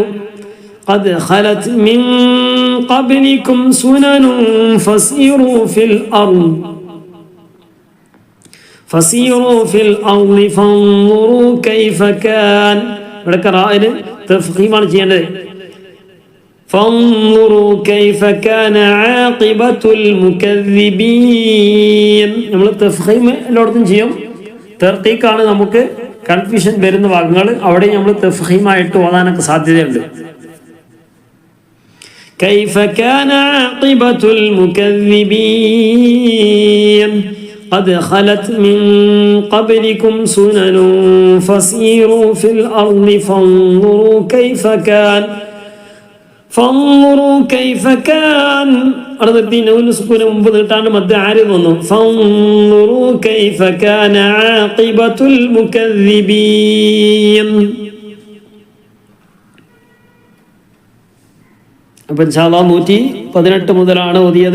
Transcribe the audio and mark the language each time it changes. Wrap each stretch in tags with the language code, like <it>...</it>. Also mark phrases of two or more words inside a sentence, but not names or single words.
<ar>قد خلت من قبلكم سنن فسيروا في الأرض فانظروا كيف كان.</ar> <ml>ഇവിടെ റായിന് തഫ്ഖീമാണ് ചെയ്യേണ്ടത്.</ml> <ar>فانظروا كيف كان عاقبة المكذبين.</ar> <ml>നമ്മൾ തഫ്ഖീം എല്ലായിടത്തും ചെയ്യും. തർക്കീക്കാണ് നമുക്ക് കൺഫ്യൂഷൻ വരുന്ന ഭാഗങ്ങൾ. അവിടെ നമ്മൾ തഫ്ഖീമായിട്ട് ഓതാനൊക്കെ സാധ്യതയുണ്ട്.</ml> <ar>كيف كان عاقبة المكذبين قد خلت من قبلكم سنن فسيروا في الأرض فانظروا كيف كان</ar> <ml>സുക്കൂന് മുമ്പ് നീട്ടാണ്ട് മദ് ആരിദ് വന്നു.</ml> <ar>فانظروا كيف كان عاقبة المكذبين.</ar> <ml>അപ്പോൾ</ml> <ar>إن شاء الله</ar> <ml>118 മുതലാണ് ഓതിയത്.</ml>